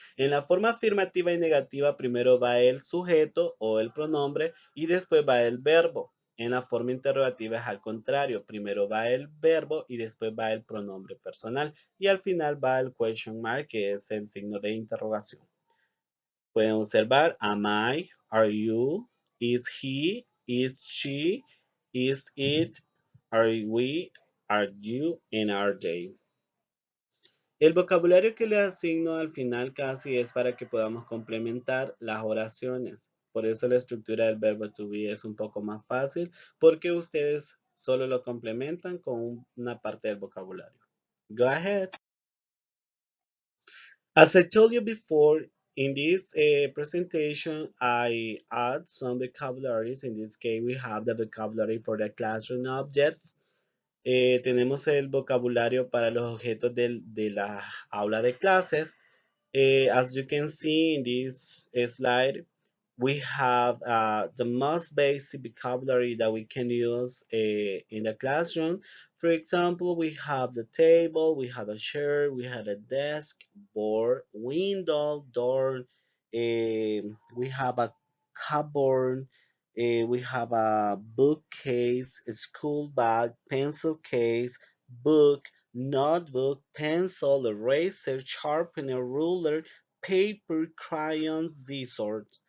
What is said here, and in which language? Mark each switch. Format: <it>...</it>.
<es>En la forma afirmativa y negativa primero va el sujeto o el pronombre y después va el verbo. En la forma interrogativa es al contrario. Primero va el verbo y después va el pronombre personal. Y al final va el question mark, que es el signo de interrogación. Pueden observar</es> <en>am I, are you, is he, is she, is it, are we, are you, and are they.</en> <es>El vocabulario que le asigno al final casi es para que podamos complementar las oraciones. Por eso la estructura del verbo to be es un poco más fácil porque ustedes solo lo complementan con una parte del vocabulario.</es> <en>Go ahead. As I told you before, in this presentation, I add some vocabularies. In this case, we have the vocabulary for the classroom objects.</en> <es>Tenemos el vocabulario para los objetos de la aula de clases.</es> <en>As you can see in this slide, we have the most basic vocabulary that we can use in the classroom. For example, we have the table, we have a chair, we have a desk, board, window, door, we have a cupboard, we have a bookcase, a school bag, pencil case, book, notebook, pencil, eraser, sharpener, ruler, paper, crayons, scissors.</en>